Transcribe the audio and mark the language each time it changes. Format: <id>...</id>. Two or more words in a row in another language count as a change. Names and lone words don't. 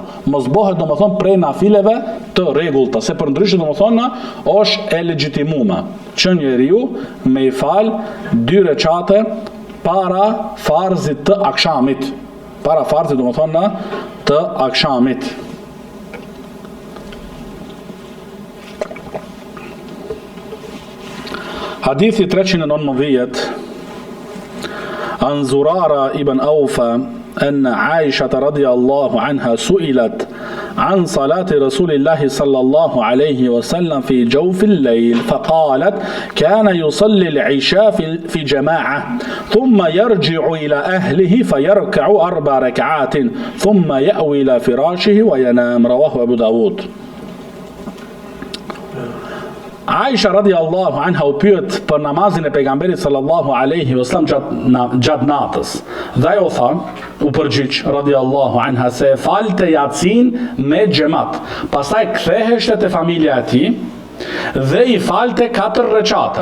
<sq>Mos bëhet domethënë prej nafileve të rregullta, se përndryshe domethënë është e legjitimuar që njeriu me i falë 2 recate para farzit të akshamit. Para farzit domethënë të akshamit.</sq> <ar>Hadithi 319 عن زرارة ابن أوفى أن عائشة رضي الله عنها سئلت عن صلاة رسول الله صلى الله عليه وسلم في جوف الليل فقالت كان يصلي العشاء في جماعة ثم يرجع إلى أهله فيركع 4 ركعات ثم يأوي إلى فراشه وينام. رواه أبو داود.</ar> <sq>Aisha</sq> <ar>رضي الله عنها</ar> <sq>u pyet për namazin e pejgamberit</sq> <ar>صلى الله عليه وسلم</ar> <sq>gjatë natës. Dhe ajo tha, u përgjigj</sq> <ar>رضي الله عنها</ar> <sq>se falte Yatsin me xhamat. Pastaj ktheheshte te familja e tij dhe i falte 4 recate.</sq>